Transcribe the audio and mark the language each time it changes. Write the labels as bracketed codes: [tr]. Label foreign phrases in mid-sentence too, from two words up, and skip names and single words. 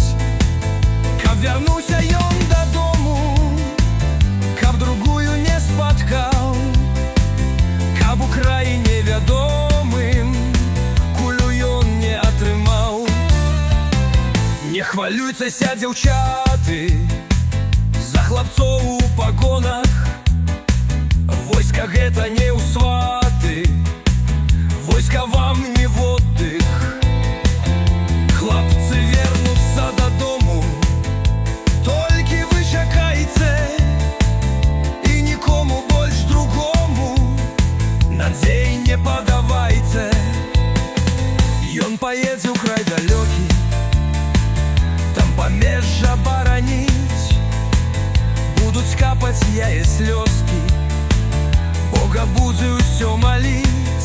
[be] Каб вярнуўся ён дадому, каб другую не спаткаў, каб у краі невядомым кулю ён не атрымаў. Не хвалюйцеся, дзяўчаты, за хлапцоў у пагонах, войска гэта не ў сваты, войска вам не [ru] в отдых. [be] Хлопцы вернуцца дадому, толькі вы чакайце, і нікому больш другому надзей не падавайце. Ён паедзе ў край далёкі, там памежжа бараніць, будуць капаць яе слёзкі, Бога будзе ўсё маліць.